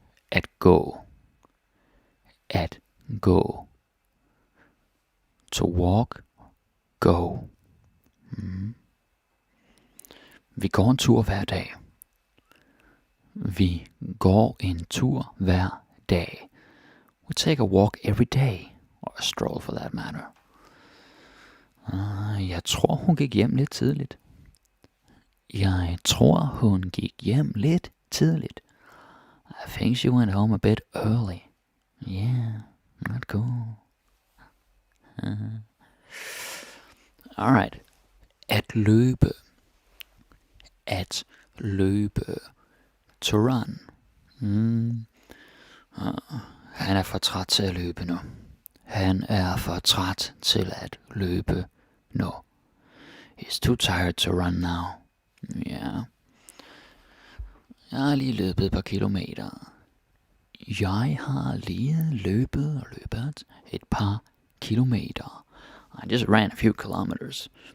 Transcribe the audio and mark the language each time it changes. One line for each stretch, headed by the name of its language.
Danish: At gå. At gå.
English: To walk. Go.
Danish: Vi går en tur hver dag. Vi går en tur hver dag.
English: We take a walk every day. Or a stroll for that matter.
Danish: Jeg tror, hun gik hjem lidt tidligt. Jeg tror, hun gik hjem lidt tidligt.
English: I think she went home a bit early. Yeah, not cool.
Danish: Alright. At løbe. At løbe.
English: To run.
Danish: Han er for træt til at løbe nu. Han er for træt til at løbe nu.
English: He's too tired to run now.
Danish: Ja. Jeg har lige løbet et par kilometer. Jeg har lige løbet et par kilometer.
English: I just ran a few kilometers.